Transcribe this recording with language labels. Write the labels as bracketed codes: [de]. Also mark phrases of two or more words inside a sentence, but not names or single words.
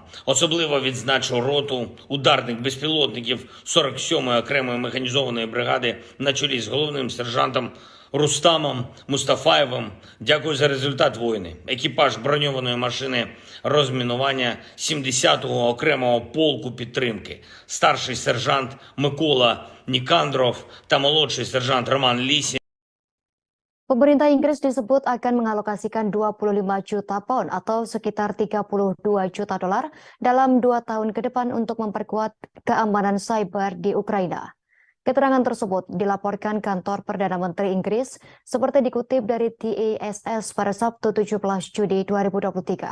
[uk] Особливо відзначу роту ударних безпілотників 47-ї окремої механізованої бригади на чолі з головним сержантом Рустамом Мустафаєвим. Дякую за результат воїни. Екіпаж броньованої машини розмінування 70-го окремого полку підтримки. Старший сержант Микола Нікандров та молодший сержант Роман Лісі. [id] Pemerintah Inggris disebut akan mengalokasikan 25 juta pound atau sekitar 32 juta dolar dalam 2 tahun ke depan untuk memperkuat keamanan cyber di Ukraina. Keterangan tersebut dilaporkan kantor Perdana Menteri Inggris seperti dikutip dari TASS pada Sabtu 17 Juni 2023.